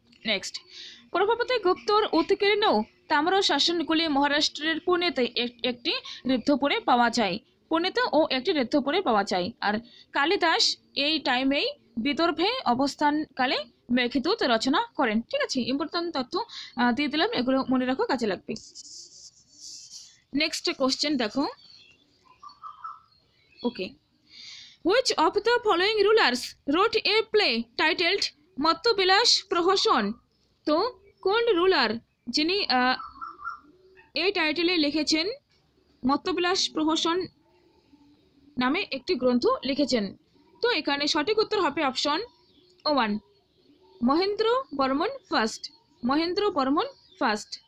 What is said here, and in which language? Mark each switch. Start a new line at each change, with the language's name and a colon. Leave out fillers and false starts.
Bangla: Next, Prabhavati গুপ্তর উৎকীর্ণ তাম্র শাসনগুলি মহারাষ্ট্রের পুনেতে একটি ঋদ্ধপুরে পাওয়া যায়, পুনেতে ও একটি ঋদ্ধপুরে পাওয়া যায়। আর কালিদাস এই টাইমেই বিদর্ভে অবস্থানকালে মেঘদূত রচনা করেন, ঠিক আছে। ইম্পর্টেন্ট তথ্য দিয়ে দিলাম, এগুলো মনে রাখো, কাজে লাগবে। নেক্সট কোশ্চেন দেখো।
English: Okay, which of the following rulers wrote a play titled Mattabilas Prahasan?
Bangla: তো কোন রুলার যিনি এই টাইটেলে লিখেছেন মত্তবিলাস প্রহসন নামে একটি গ্রন্থ লিখেছেন? তো এখানে সঠিক উত্তর হবে option 1, Mahendra Barman first, Mahendra Barman first.